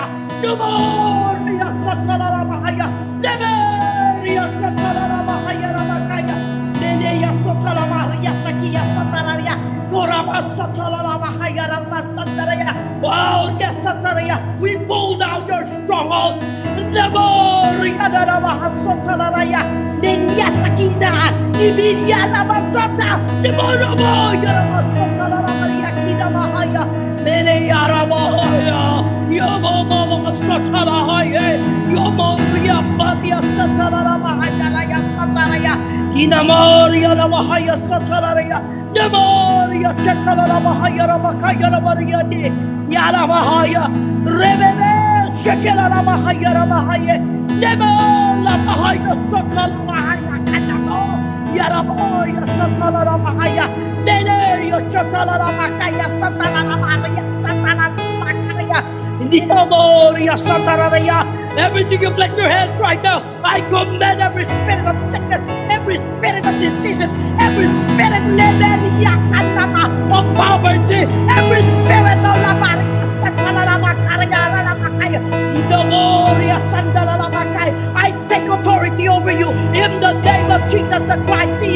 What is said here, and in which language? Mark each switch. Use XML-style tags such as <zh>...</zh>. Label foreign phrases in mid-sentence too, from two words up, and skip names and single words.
<en>No more your Sotaraya Mahaya. Never your Sotaraya Mahaya Ramakaya. Nene your Sotaraya Takia Sataraya. Gorama Sotaraya Mahaya Ramasataraya. Wow, yes, Sataraya. We pull down your stronghold. Never Yadara Mahasotaraya. Neniatakina, Nibidiana Masota, Nimoromo, Yaramasota, Maria Kina Mahaya, Mene Yaramoya, Yomo Sotala, Yomo Yapatia Satala Mahaya Sataraya, Inamoria Mahaya Sataraya, Nemoria Chatala Mahaya Ramakaya Maria, Yara Mahaya, Rebebe, Shakela Mahaya Mahaya. Never la Mahaya Sotala Mahaya Kanamo Yaramo Yasatala Mahaya Nene Yoshatala Mahaya Satala Mahaya Satala Mahaya Ninamoria Sataraya Everything you bless your hands right now. I command every spirit of sickness, every spirit of diseases, every spirit of poverty, every spirit of I take authority over you in the name of Jesus the Christ.</en>